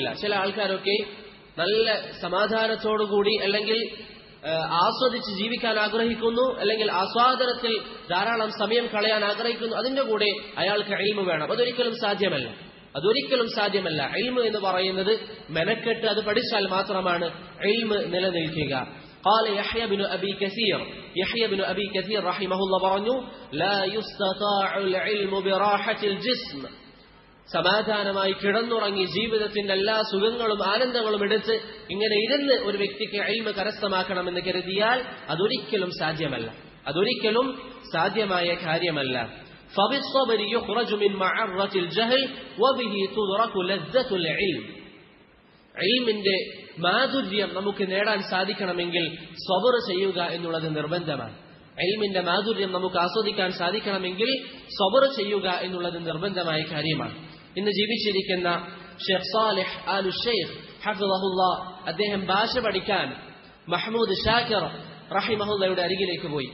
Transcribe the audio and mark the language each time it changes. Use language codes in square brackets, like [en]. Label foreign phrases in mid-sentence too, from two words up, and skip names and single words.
[ml] ചില ആൾക്കാരൊക്കെ നല്ല സമാധാനത്തോടുകൂടി അല്ലെങ്കിൽ ആസ്വദിച്ച് ജീവിക്കാൻ ആഗ്രഹിക്കുന്നു, അല്ലെങ്കിൽ ആസ്വാദനത്തിൽ ധാരാളം സമയം കളയാൻ ആഗ്രഹിക്കുന്നു. അതിന്റെ കൂടെ അയാൾക്ക് ഇൽമ വേണം. അതൊരിക്കലും സാധ്യമല്ല. ഇൽമ എന്ന് പറയുന്നത് മെനക്കെട്ട് അത് പഠിച്ചാൽ മാത്രമാണ് ഇൽമ നിലനിൽക്കുക. [ar] قال يحيى بن أبي كثير رحمه الله പറഞ്ഞു لا يستطاع العلم براحة الجسم, [ml] സമാധാനമായി കിടന്നുറങ്ങി ജീവിതത്തിന്റെ എല്ലാ സുഖങ്ങളും ആനന്ദങ്ങളും എടുത്ത് ഇങ്ങനെ ഇരുന്ന് ഒരു വ്യക്തിക്ക് ഇൽമ കരസ്ഥമാക്കണമെന്ന് കരുതിയാൽ അതൊരിക്കലും സാധ്യമായ കാര്യമല്ല. [ar] فبالصبر يخرج من معرة الجهل وبه تدرك لذة العلم. [ml] ഇൽമിന്റെ മാധുര്യം നമുക്ക് നേടാൻ സാധിക്കണമെങ്കിൽ സബർ ചെയ്യുക എന്നുള്ളത് നിർബന്ധമാണ്. ഇൽമിന്റെ മാധുര്യം നമുക്ക് ആസ്വദിക്കാൻ സാധിക്കണമെങ്കിൽ സബർ ചെയ്യുക എന്നുള്ളത് നിർബന്ധമായ കാര്യമാണ്. ഇന്ന് ജീവിച്ചിരിക്കുന്ന ഷെയ്ഖ് സാലിഹ് ആലു ഷെയ്ഖ് ഹഫിളഹുല്ലാ, അദ്ദേഹം ഭാഷ പഠിക്കാൻ മഹ്മൂദ് ഷാക്കിർ റഹിമഹുല്ലയുടെ അരികിലേക്ക് പോയി.